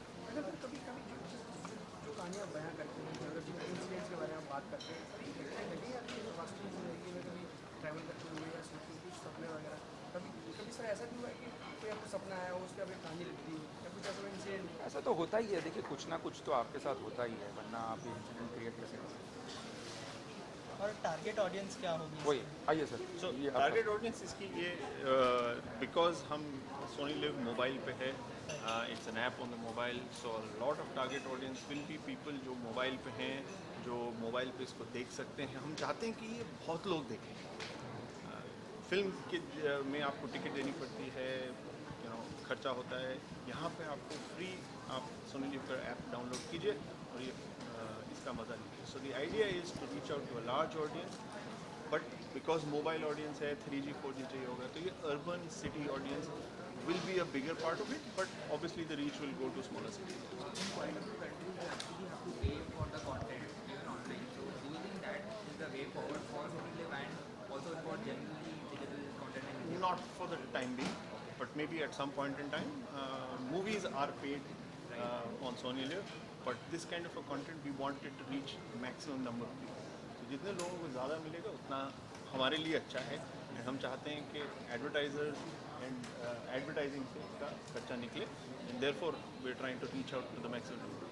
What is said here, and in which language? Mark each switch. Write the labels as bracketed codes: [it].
[hi] कभी जो कहानियाँ बयां करते हैं, अगर जिन इंसिडेंट्स के बारे में बात करते हैं, कभी लगी आपकी वास्तविक जिंदगी में कभी ट्रैवल करते हुए या कुछ सपने वगैरह, कभी सर ऐसा भी हुआ है कि कोई आपको सपना आया हो, उस पर आपकी कहानी लिखती हो या कुछ ऐसा इंसिडेंट? ऐसा तो होता ही है. देखिए कुछ ना कुछ तो आपके साथ होता ही है, वरना आप ये इंसिडेंट क्रिएट कैसे कर सकते हैं. और टारगेट ऑडियंस क्या होगी? वही आइए सर. [en] So [hi] ये [en] target audience [hi] इसकी ये [en] because [hi] हम [en] Sony Live [hi] मोबाइल पे है, [en] it's an app on the mobile, so a lot of target audience will be people [hi] जो मोबाइल पे हैं, जो मोबाइल पे इसको देख सकते हैं. हम चाहते हैं कि ये बहुत लोग देखें. फिल्म के में आपको टिकट देनी पड़ती है, खर्चा होता है. यहाँ पे आपको फ्री आप Sony Live का ऐप डाउनलोड कीजिए और ये इसका मज़ा लीजिए. [en] so the idea is to reach out to a large audience, but because mobile audience है, 3G 4G [hi] चाहिए होगा, तो ये [en] Urban city audience will be a bigger part of it, but obviously the reach will go to smaller cities. Not for the time being, but maybe at some point in time. Movies are paid on Sony Live, but this kind of a content we wanted to reach maximum number of people. [hi] तो जितने लोगों को ज़्यादा मिलेगा उतना हमारे लिए अच्छा है. [en] and [hi] हम चाहते हैं कि [en] advertisers and advertising [hi] से इसका खर्चा निकले, [en] And therefore we are trying to reach out to the maximum.